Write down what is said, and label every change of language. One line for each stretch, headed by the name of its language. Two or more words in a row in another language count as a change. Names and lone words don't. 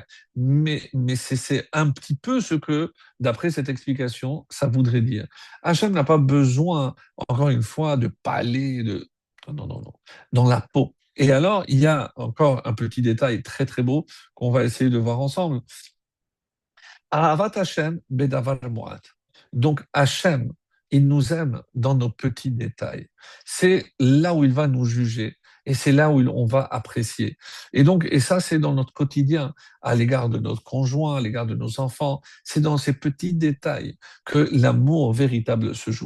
French: Mais c'est un petit peu ce que, d'après cette explication, ça voudrait dire. Hachem n'a pas besoin, encore une fois, de palais, de... Non, non, non. Dans la peau. Et alors, il y a encore un petit détail très, très beau qu'on va essayer de voir ensemble.
Hebrew: אהבת השם בדבר מועט.
French: Donc Hashem, il nous aime dans nos petits détails. C'est là où il va nous juger et c'est là où on va apprécier. Et donc, et ça, c'est dans notre quotidien, à l'égard de notre conjoint, à l'égard de nos enfants. C'est dans ces petits détails que l'amour véritable se joue.